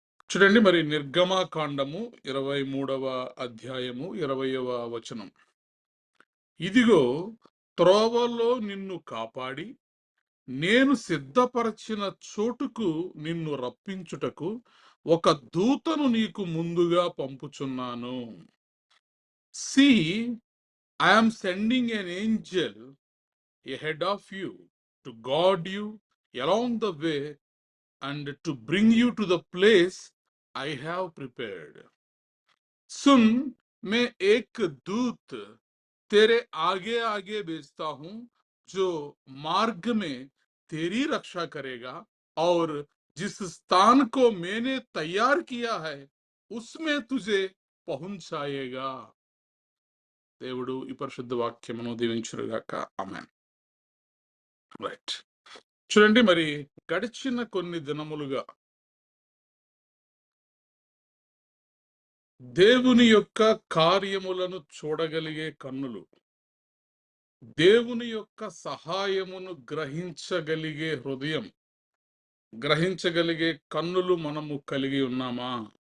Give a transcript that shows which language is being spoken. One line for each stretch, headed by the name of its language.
Telugu: చూడండి, మరి నిర్గమాకాండము 23వ అధ్యాయము 20వ వచనం. ఇదిగో, త్రోవలో నిన్ను కాపాడి నేను సిద్ధపరచిన చోటుకు నిన్ను రప్పించుటకు ఒక దూతను నీకు ముందుగా పంపుచున్నాను.
English: See, I am sending an angel ahead of you to guard you along the way and to bring you to the place I have prepared.
Hindi: सुन, मैं एक दूत तेरे आगे आगे भेजता हूं जो मार्ग में तेरी रक्षा करेगा और जिस स्थान को मैंने तैयार किया है उसमें तुझे పహుంచాయేగా.
Telugu: దేవుడు ఈ పరిశుద్ధ వాక్యమును దీవించునుగాక. ఆమేన్. రైట్. చూడండి, మరి గడిచిన కొన్ని దినములుగా దేవుని యొక్క కార్యములను చూడగలిగే కన్నులు, దేవుని యొక్క సహాయమును గ్రహించగలిగే హృదయం, గ్రహించగలిగే కన్నులు మనము కలిగి ఉన్నామా?